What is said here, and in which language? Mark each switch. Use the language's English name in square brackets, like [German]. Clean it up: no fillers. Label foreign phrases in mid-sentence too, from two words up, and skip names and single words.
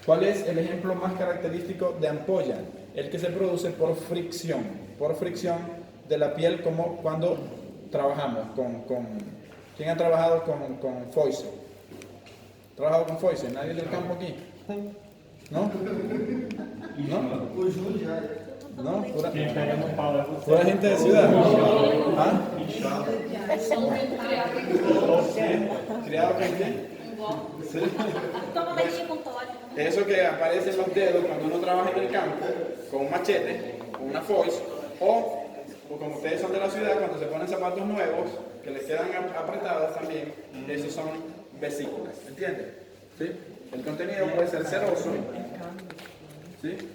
[Spanish] ¿Cuál es el ejemplo más característico de ampolla? el que se produce por fricción de la piel, como cuando trabajamos ¿quién ha trabajado con foise? ¿Trabajado con foise? ¿Nadie del campo aquí? ¿No? ¿No? ¿No? [Portuguese] Quem pega no pau é você. [Spanish] ¿Pura gente de ciudad? ¿Ah? ¿Criado con qué? Sí. [Portuguese] Toma leite com Todd. [Spanish] Eso que aparece en los dedos cuando uno trabaja en el campo, con un machete, con una foice, o como ustedes son de la ciudad, cuando se ponen zapatos nuevos, que les quedan apretados también, esos son vesículas, ¿entiendes? ¿Sí? El contenido puede ser ceroso, ¿sí?